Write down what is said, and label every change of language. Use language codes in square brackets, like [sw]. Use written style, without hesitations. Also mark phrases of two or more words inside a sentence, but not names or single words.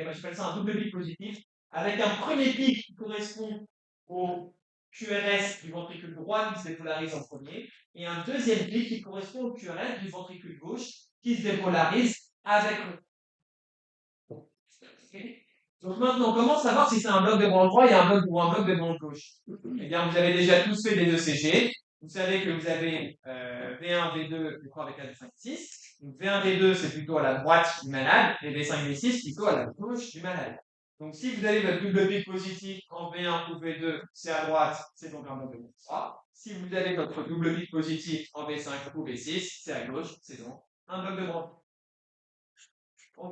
[fr] Moi, j'appelle ça un double pic positif avec un premier pic qui correspond au QRS du ventricule droit qui se dépolarise en premier et un deuxième pic qui correspond au QRS du ventricule gauche qui se dépolarise avec le. Donc maintenant, comment savoir si c'est un bloc de branche droit et un bloc, ou un bloc de branche gauche? Eh bien, vous avez déjà tous fait des ECG. Vous savez que vous avez V1, V2, V3, V4, V5, V6. Donc V1, V2, c'est plutôt à la droite du malade, et V5, V6, plutôt à la gauche du malade. Donc si vous avez votre double pic positif en V1 ou V2, c'est à droite, c'est donc un bloc de branche droit. Si vous avez votre double pic positif en V5 ou V6, c'est à gauche, c'est donc un bloc de branche. Ok?